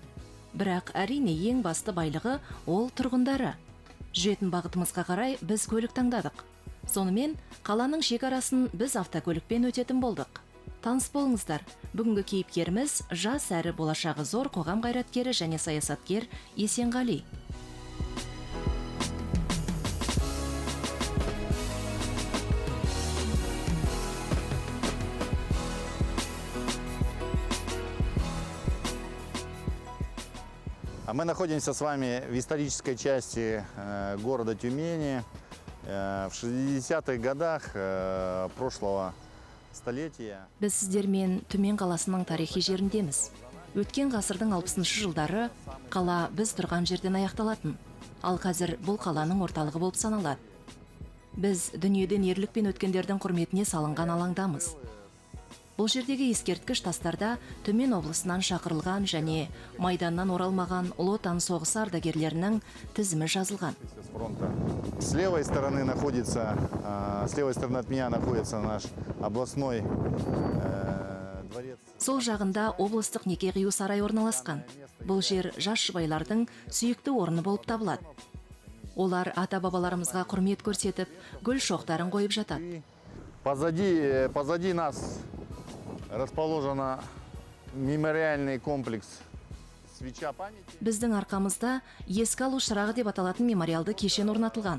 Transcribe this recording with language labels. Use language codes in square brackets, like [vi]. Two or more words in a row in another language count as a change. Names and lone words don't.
[kk] Бірақ әрине ең басты байлығы ол тұрғындары. Жүретін бағытымызға қарай біз көлік таңдадық. Сонымен қаланың шекарасын біз автокөлікпен өтетін болдық. Таныс болыңыздар, бүгінгі кейіпкеріміз жас әрі болашағы зор қоғам қайраткері және саясаткер Есенғали. [ru] Мы находимся с вами в исторической части города Тюмени в 60-х годах прошлого столетия. [kk] Біз сіздермен Түмен қаласының тарихи жеріндеміз. Өткен ғасырдың 60-шы жылдары қала біз тұрған жерден аяқталатын. Ал қазір бұл қаланың орталығы болып саналады. Біз дүниеден ерлікпен өткендердің құрметіне салынған алаңдамыз. Бұл жердегі ескерткіш тастарда Түмен облысынан шақырылған және майданнан оралмаған Ұлы Отан соғысы ардагерлерінің тізімі жазылған. [ru] С левой стороны от меня находится наш областной дворец. [kk] Сол жағында облыстық неке қию сарай орналасқан. Бұл жер жас жұбайлардың сүйікті орны болып табылады. Олар ата-бабаларымызға құрмет көрсетіп, гүл шоқтарын қойып жатады. [ru] Позади нас расположен мемориальный комплекс свеча памяти. [kk] Біздің арқамызда еске алу шырағы деп аталатын мемориалды кешен орнатылған.